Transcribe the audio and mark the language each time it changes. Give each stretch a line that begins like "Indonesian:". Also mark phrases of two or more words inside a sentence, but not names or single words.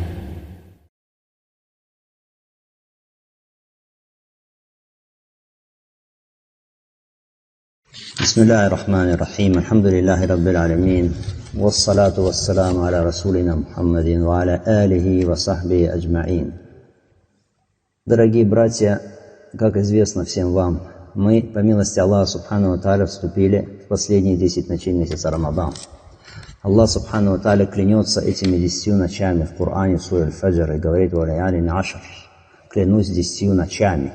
Arabic: بسم الله الرحمن الرحيم. الحمد لله رب العالمين، والصلاة والسلام على رسولنا محمد وعلى آله وصحبه أجمعين.
Russian: Дорогие братья, как известно всем вам, мы, по милости Аллаха
Arabic: سبحانه وتعالى,
Russian: вступили в последние 10 ночей месяца Рамадан. Аллах
Arabic: سبحانه وتعالى
Russian: клянется этими 10 ночами в Коране, в суре Аль-Фаджр, и говорит:
Arabic: «وليال عشر»,
Russian: клянусь 10 ночами.